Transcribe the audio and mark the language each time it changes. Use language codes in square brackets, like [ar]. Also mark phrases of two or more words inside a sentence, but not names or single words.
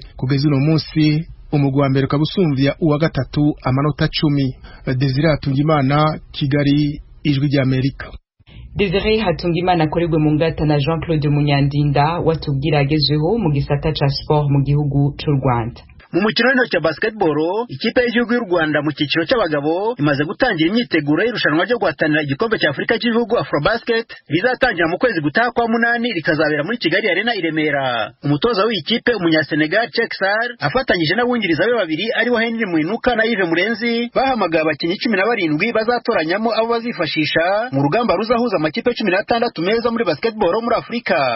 [rn] Kugeza uno munsi umugwi wa mbere ukabusumvya uwa gatatu amanota 10. Desire Hatungimana, Kigali, Ijwi rya Amerika. Desire Hatungimana akorerwe mu ngata na Jean-Claude Munyandinda watubwira agezweho mu gisata ca sport mu gihugu c'u Rwanda. [rw] Mu mukino w'intoki wa basketball, ikipe y'igihugu y'u Rwanda mu cyiciro cy'abagabo imaze gutangira imyiteguro y'irushanwa ryo guhatanira igikombe cya Afurika cy'ibihugu Afrobasket rizatangira mu kwezi gutaha kwa 8 rikazabera muri Kigali Arena i Remera. Umutoza w'iyi kipe umunyasenegal Cheksar afatanyije n'abungiriza be babiri ari wa Henry Mwinuka na Yves Murenzi bahamagaye abakinnyi 17 bazatoranyamo abo bazifashisha mu rugamba ruzahuza amakipe 16 meza muri basketball muri Afurika.